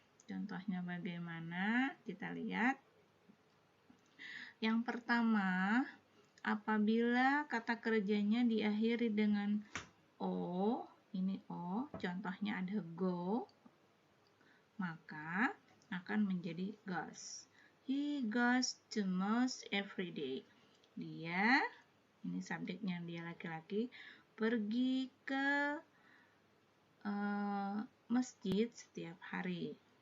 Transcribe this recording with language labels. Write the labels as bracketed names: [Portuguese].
[Indonesian] Contohnya bagaimana? Kita lihat. Yang pertama, apabila kata kerjanya diakhiri dengan o, ini o, contohnya ada go, maka tambahkan menjadi goes. [English] He goes to mosque every day. [Indonesian] Dia, ini subjeknya, dia laki-laki, pergi ke masjid setiap hari.